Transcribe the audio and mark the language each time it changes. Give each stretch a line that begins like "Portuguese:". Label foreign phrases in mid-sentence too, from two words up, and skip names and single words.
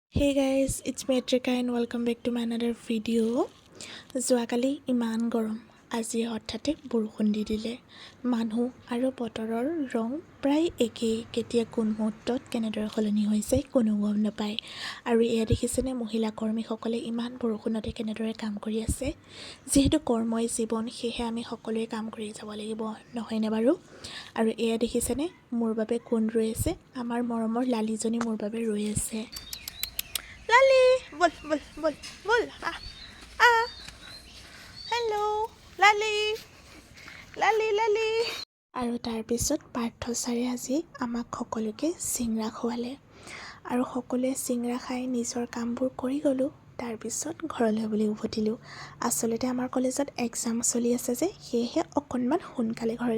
English: Hey guys, it's Metrika and welcome back to my another video.
Assamese: যোৱাকালি ইমান গৰম আজি হঠাতে বৰষুণ দি দিলে মানুহ আৰু বতৰৰ ৰং প্ৰায় একেই কেতিয়া কোন মুহূৰ্তত কেনেদৰে সলনি হৈছে কোনো গম নাপায় আৰু এয়া দেখিছেনে মহিলা কৰ্মীসকলে ইমান বৰষুণতে কেনেদৰে কাম কৰি আছে যিহেতু কৰ্মই জীৱন সেয়ে আমি সকলোৱে কাম কৰি যাব লাগিব নহয়নে বাৰু আৰু এয়া দেখিছেনে মোৰ বাবে কোন ৰৈ আছে আমাৰ মৰমৰ লালিজনী মোৰ বাবে ৰৈ আছে Lali,
Hindi: bol, bol, bol, bol.
English: Hello, Lali, Lali, Lali.
Assamese: আৰু তাৰপিছত পাৰ্থ ছাৰে আজি আমাক সকলোকে চিংৰা খোৱালে আৰু সকলোৱে চিংৰা খাই নিজৰ কামবোৰ কৰি গ'লোঁ তাৰপিছত ঘৰলৈ বুলি উভতিলোঁ আচলতে আমাৰ কলেজত এক্সাম চলি আছে যে সেয়েহে অকণমান সোনকালে ঘৰলৈ